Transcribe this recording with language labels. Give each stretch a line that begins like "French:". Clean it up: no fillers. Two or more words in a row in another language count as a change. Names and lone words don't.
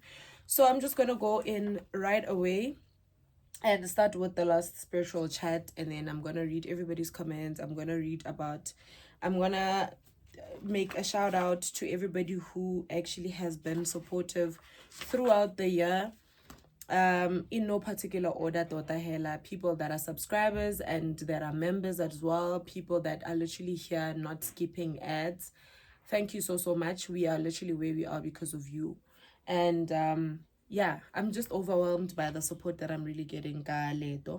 English: So I'm just gonna go in right away and start with the last spiritual chat, and then I'm gonna read everybody's comments. I'm gonna make a shout out to everybody who actually has been supportive throughout the year, in no particular order.
Tswana: Tota hela,
English: people that are subscribers and that are members as well, people that are literally here not skipping ads. Thank you so much. We are literally where we are because of you. And yeah, I'm just overwhelmed by the support that I'm really getting ka Leeto.